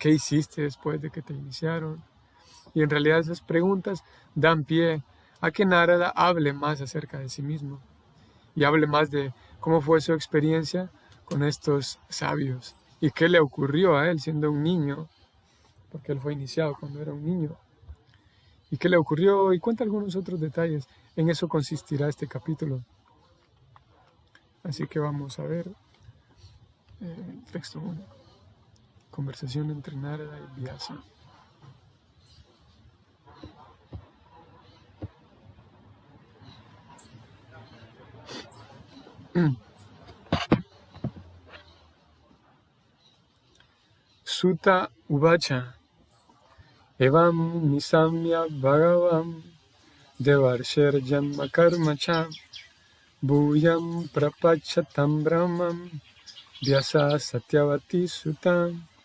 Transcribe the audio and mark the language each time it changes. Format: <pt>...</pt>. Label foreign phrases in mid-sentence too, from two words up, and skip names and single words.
<es>¿Qué hiciste después de que te iniciaron? Y en realidad esas preguntas dan pie a que Narada hable más acerca de sí mismo y hable más de cómo fue su experiencia con estos sabios y qué le ocurrió a él siendo un niño, porque él fue iniciado cuando era un niño, y qué le ocurrió, y cuenta algunos otros detalles. En eso consistirá este capítulo. Así que vamos a ver el texto 1. Conversación entre Narada y Vyasa.</es> <sa>सूत उवाच एवं निशम्य भगवं देवर्षेर् जन्म कर्मच भूयं प्रपचतं ब्रह्मं व्यास सत्यवती सुतम्.</sa>